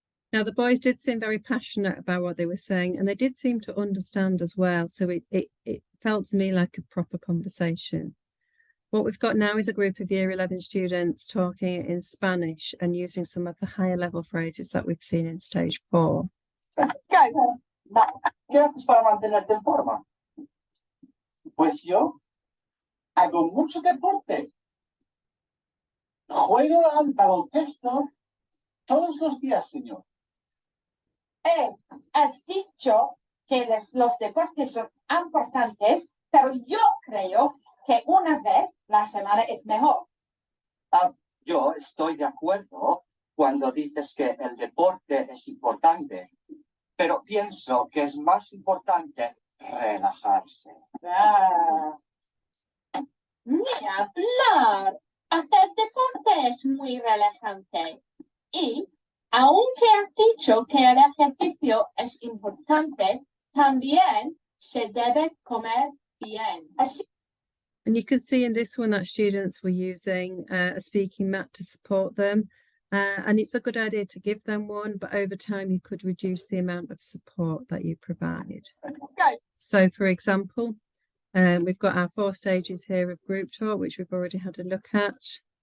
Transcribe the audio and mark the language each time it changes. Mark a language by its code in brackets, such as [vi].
[en] Now, the boys did seem very passionate about what they were saying, and they did seem to understand as well. So it felt to me like a proper conversation. What we've got now is a group of Year 11 students talking in Spanish and using some of the higher level phrases that we've seen in Stage 4. [es] ¿Qué haces para mantenerte en forma? Pues yo hago mucho deporte. Juego al baloncesto todos los días, señor. Has dicho que los deportes son importantes, pero yo creo que una vez la semana es mejor. Yo estoy de acuerdo cuando dices que el deporte es importante, pero pienso que es más importante relajarse. Ni hablar. Hacer deporte es muy relajante. Y aunque has dicho que el ejercicio es importante, también se debe comer bien. Así. [en] And you can see in this one that students were using a speaking mat to support them. And it's a good idea to give them one, but over time you could reduce the amount of support that you provide. Okay. So, for example, we've got our 4 stages here of group talk, which we've already had a look at.